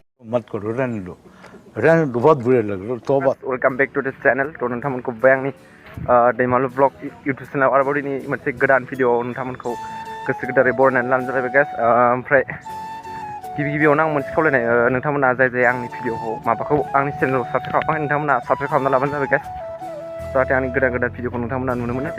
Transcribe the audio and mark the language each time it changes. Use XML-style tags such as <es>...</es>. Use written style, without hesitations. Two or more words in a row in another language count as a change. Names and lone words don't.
<hi>मत करो, रहने दो बहुत बुरे लग रहे हो तो बात।</hi> <en>Welcome back to this channel.</en> <brx>तो नोंथांमोनखौ बे आंनि दैमालु</brx> <en>blog YouTube channel</en> <brx>आरोबाव दिनै मोनसे गोदान भिडिअ नोंथांमोनखौ गोसो गोदारै बरायनानै लानाय जाबाय गाइस। ओमफ्राय गिबियावनो आं मोनसे खावलायनाय, नोंथांमोना जाय आंनि भिडिअखौ माबाखौ आंनि चेनेलखौ साबस्क्राइब खालामाखै नोंथांमोना साबस्क्राइब खालामना लाबानो जाबाय गाइस, जाहाथे आंनि गोदान भिडिअखौ नोंथांमोना नुनो मोनो।</brx>